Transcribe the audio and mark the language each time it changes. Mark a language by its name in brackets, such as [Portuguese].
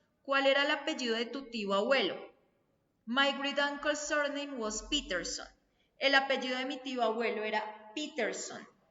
[Spanish] ¿Cuál era el apellido de tu tío abuelo? [English] My great uncle's surname was Peterson. [Spanish] El apellido de mi tío abuelo era Peterson.